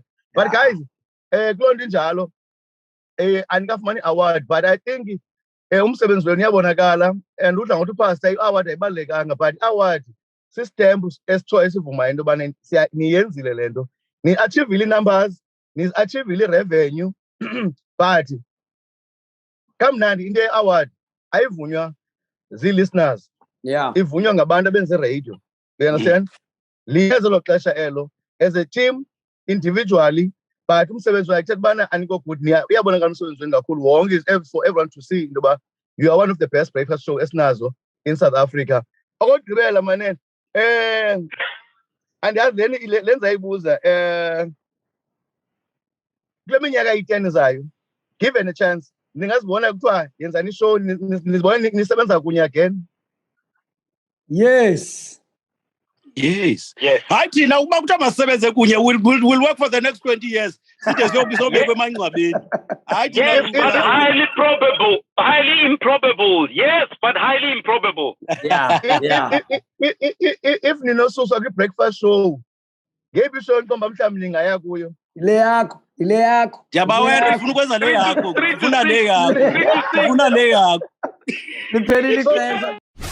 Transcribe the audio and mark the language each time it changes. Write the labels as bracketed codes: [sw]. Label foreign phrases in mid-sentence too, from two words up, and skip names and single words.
[xh] But guys kuloo nto injalo andikafumani award, [en] but I think [xh] umsebenzi wenu uyabonakala, and udla ngokuthi upasta i-award ayibalulekanga, but i-award sistemp esitsho esivumayo into yobana niyenzile le nto, ni-achievile ii-numbers, ni-achievile i-revenue but kamnandi into ye-award ayivunywa zii-listeners, ivunywa ngabantu abenze radio. [en] You understand? [xh] Liyeza lo xesha elo [en] as a team, individually, [xh] but umsebenzi wakhe ethetha ubana aniko good, uyabonakala umsebenzi wenu kakhulu wonke, [en] is for everyone to see [xh] into yoba [en] you are one of the best breakfast show esinazo in South Africa. [xh] Okokugqibela manene, andiyazi lenza ibuza, kule minyaka iyi-10 izayo, [en] given a chance, [xh] ningazibona kuthiwa yenzani ishow, nizibona nisebenza kunye again? [en] Yes. [xh] Hayi thina ukuba kuthiwa masisebenze kunye, [en] we'll work for the next 20 years. [xh] Side sobekwe emangcwabeni. Hayi thina. [en] Yes, but highly probable, highly improbable. Yes, but highly improbable. Yeah. [xh] If ninosuswa kwi-breakfast show, ngeyiphi ishow ntomba mhlawumbi ningaya kuyo? Ile yakho. Ndiyabawela ufuna ukwenza le yakho. Ufuna le yakho. Liphelile ixesha.